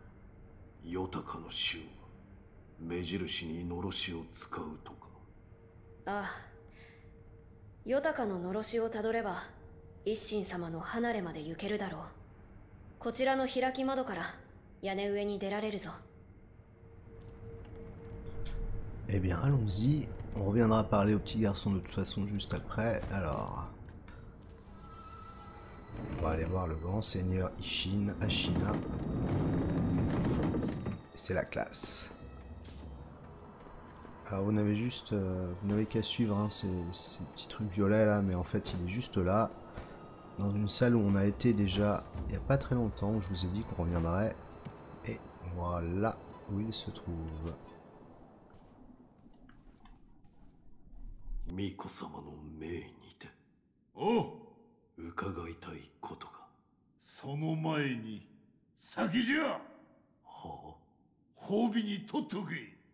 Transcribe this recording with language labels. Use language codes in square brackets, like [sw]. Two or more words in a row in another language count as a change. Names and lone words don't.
[ja] ヨタカの衆は目印にのろしを使うとか。ああ、ヨタカののろしをたどれば一心様の離れまで行けるだろう。こちらの開き窓から屋根上に出られるぞ。 [fr] Eh bien, allons-y. On reviendra parler au petit garçon de toute façon juste après. Alors, on va aller voir le grand seigneur Ishin, Ashina. C'est la classe. Alors vous n'avez juste, vous n'avez qu'à suivre hein, ces petits trucs violets là, mais en fait il est juste là, dans une salle où on a été déjà il n'y a pas très longtemps, où je vous ai dit qu'on reviendrait. Et voilà où il se trouve. [ja] 巫女様の命にておう、伺いたいことが。その前に先じゃ。はあ、褒美にとっとけ。